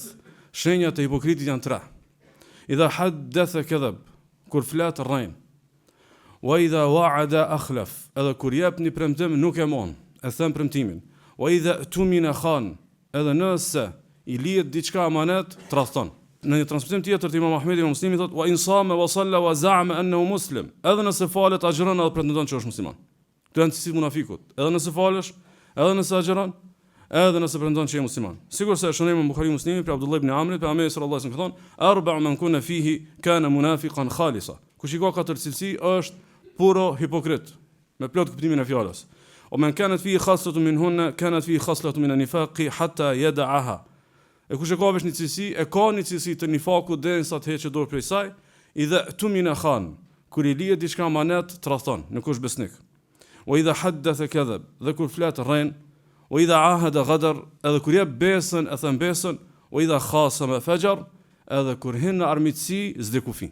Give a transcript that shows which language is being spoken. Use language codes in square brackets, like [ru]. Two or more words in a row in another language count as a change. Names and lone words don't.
[sq] Shenjat e hipokritit janë 3. [ar] إذا حدث كذب, [sq] kur flet rrein. [ar] وإذا وعد أخلف, [sq] edhe kur jep një premtim nuk e mon, e them premtimin. [ar] وإذا اؤتمن خان, [sq] edhe nëse i lihet diçka amanet, tradhton. Në një transmetim tjetër të Imam Ahmedi Imam Muslimi thotë [ar] وإن صام وصلى وزعم أنه مسلم, [sq] edhe nëse falet agjëron edhe pretendon që është musliman. Këto janë cilësitë munafikut. Edhe nëse falesh, edhe nëse agjëron, edhe nëse pretendon që je musliman. Sigurisht se shohim në Buhariu Muslimi për Abdullah ibn Amrit, për Muhamedi [ar] صلى الله عليه وسلم [sq] ka thonë [ar] أربع من كن فيه كان منافقا خالصا. [sq] Kush i ka 4 cilësi është puro hipokrit, me plot kuptimin e fjalës. [ar] ومن كانت فيه خصلة منهن كانت فيه خصلة من النفاق حتى يدعها. [sq] E kush e ka vesh një cilësi, e ka një cilësi të nifakut derisa të heqë dorë prej saj, [ar] إذا اؤتمن خان, [sq] kur i lihet diçka amanet, tradhton, nuk është besnik. [ar] وإذا حدث كذب, [sq] dhe kur flet rrein, [ar] وإذا عاهد غدر, [sq] edhe kur jep besën, e thën besën, [ar] وإذا خاصم فجر, [sq] edhe kur hin në armiqsi, s'de kufi.